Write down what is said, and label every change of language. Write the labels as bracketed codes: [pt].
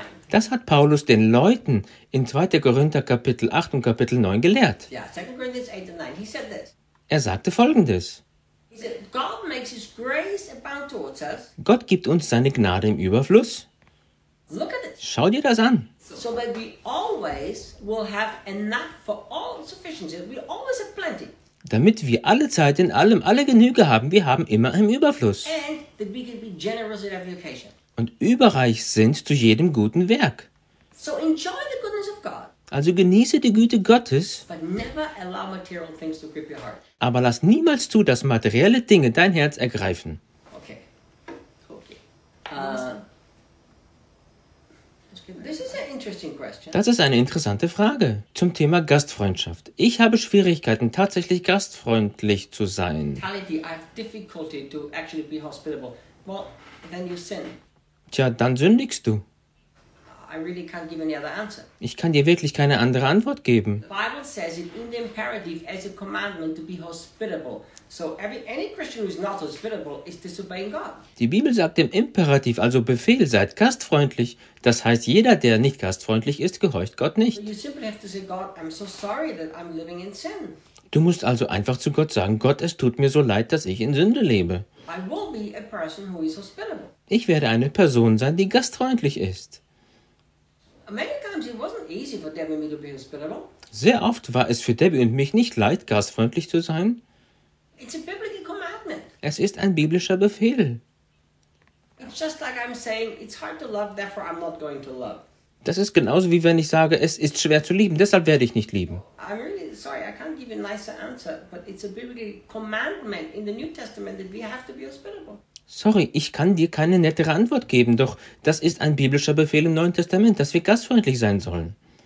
[de] Das hat Paulus den Leuten in 2. Korinther Kapitel 8 und Kapitel 9 gelehrt. [en] Yeah, 2. [de] Korinther 8 und 9. [en] He said this. [de] Er sagte Folgendes. [en] He said, God makes his grace abound towards us. [de] Gott gibt uns seine Gnade im Überfluss. [en] Look at it. [de] Schau dir das an. [en] So that we always will have enough for all sufficiency. We always have plenty. [de] Damit wir alle Zeit in allem alle Genüge haben, wir haben immer im Überfluss. [en] And that we can be generous at every occasion. [de] Und überreich sind zu jedem guten Werk. [en] So enjoy the goodness of God. [de] Also genieße die Güte Gottes. [en] But never allow material things to grip your heart. [de] Aber lass niemals zu, dass materielle Dinge dein Herz ergreifen. [en] Okay. Okay. This is an interesting question. [de] Das ist eine interessante Frage zum Thema Gastfreundschaft. Ich habe Schwierigkeiten, tatsächlich gastfreundlich zu sein. [en] Mentality, I have difficulty to actually be hospitable. Well, then you sin. [de] Tja, dann sündigst du. [en] I really can't give any other answer. [de] Ich kann dir wirklich keine andere Antwort geben. [en] The Bible says it in the imperative as a commandment to be hospitable. So any Christian who is not hospitable is disobeying God. [de] Die Bibel sagt im Imperativ, also Befehl, seid gastfreundlich. Das heißt, jeder, der nicht gastfreundlich ist, gehorcht Gott nicht. [en] You simply have to say, God, I'm so sorry that I'm living in sin. [de] Du musst also einfach zu Gott sagen, Gott, es tut mir so leid, dass ich in Sünde lebe. [en] I will be a person who is hospitable. [de] Ich werde eine Person sein, die gastfreundlich ist. [en] Many times it wasn't easy for Debbie and me to be hospitable. [de] Sehr oft war es für Debbie und mich nicht leid, gastfreundlich zu sein. [en] It's a biblical commandment. [de] Es ist ein biblischer Befehl. [en] It's just like I'm saying, it's hard to love, therefore I'm not going to love. [de] Das ist genauso wie wenn ich sage, es ist schwer zu lieben, deshalb werde ich nicht lieben. [en] I'm really sorry, I can't give you a nicer answer, but it's a biblical commandment in the New Testament that we have to be hospitable. [de] Sorry, ich kann dir keine nettere Antwort geben, doch das ist ein biblischer Befehl im Neuen Testament, dass wir gastfreundlich sein sollen.